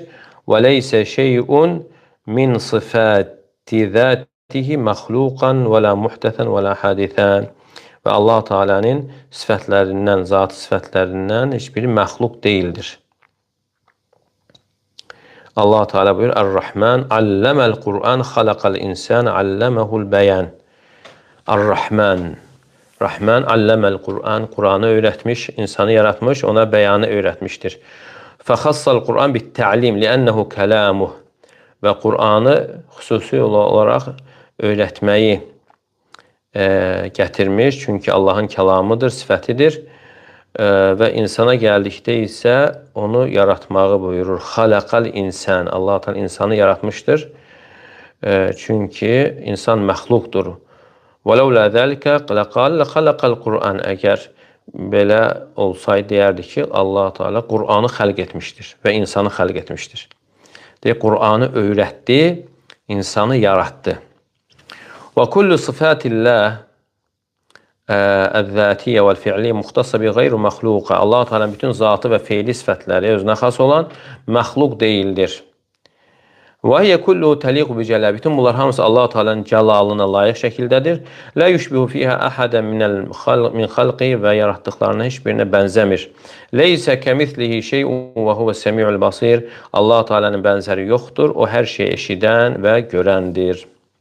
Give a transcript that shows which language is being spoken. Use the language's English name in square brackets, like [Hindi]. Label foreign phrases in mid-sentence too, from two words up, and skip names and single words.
[Arabic] وليس شيء من صفات ذاته مخلوقا ولا محدثا ولا حادثا. [Azerbaijani] Və Allah Teala'nın sifətlərindən, zatı sifətlərindən heç biri məxluq deyildir. Allah Teala buyurur, [Arabic] الرحمن علم القرآن خلق الإنسان علمه البيان. الرحمن رحمن علم القرآن, [Azerbaijani] Qur'anı öyrətmiş, insanı yaratmış, ona bəyanı öyrətmişdir. [Arabic] فخص القرآن بالتعليم لأنه كلامه. [Azerbaijani] Və Qur'anı xüsusi olaraq öyrətməyi gətirmiş, çünki Allahın kəlamıdır, sifətidir. Və insana gəldikdə isə onu yaratmağı buyurur. [Arabic] خلق الإنسان, [Azerbaijani] Allah Teala insanı yaratmışdır. Çünki insan məxluqdur. [Arabic] وَلَوْلَا ذَلِكَ لَقَالَ لَخَلَقَ الْقُرْآنِ [Azerbaijani] Əgər belə olsaydı, deyərdi ki, Allah Teala Qur'anı xəlq etmişdir və insanı xəlq etmişdir. Deyək, Qur'anı öyrətdi, insanı yaratdı. [Arabic] وَكُلُّ صِفَاتِ اللّٰهِ الذَّاتِيَّ وَالْفِعْلِيَّ مُخْتَصَّ بِغَيْرِ مَخْلُوقَ [Azerbaijani] Allah Teala'nın bütün zatı və feili sifətləri özünə xas olan məxluq deyildir. [Arabic] وَهِيَ كُلُّهُ تَلِيقُ بِجَلَالِهِ [Azerbaijani] Bütün bunlar hamısı Allah Teala'nın cəlalına layiq şəkildədir. [Arabic] لَا يُشْبِهُ فِيهَا أَحَدًا مِنْ خَلْقِهِ [Azerbaijani] Və yaratdıqlarına heç birinə bənzəmir. [Arabic] لَيْسَ كَمِثْلِهِ شَيْءٌ وَهُوَ السَّمِيعُ الْبَصِيرُ [Azerbaijani] Allah Teala'nın bənzəri yoxdur. O hər şeyi eşidən və görəndir.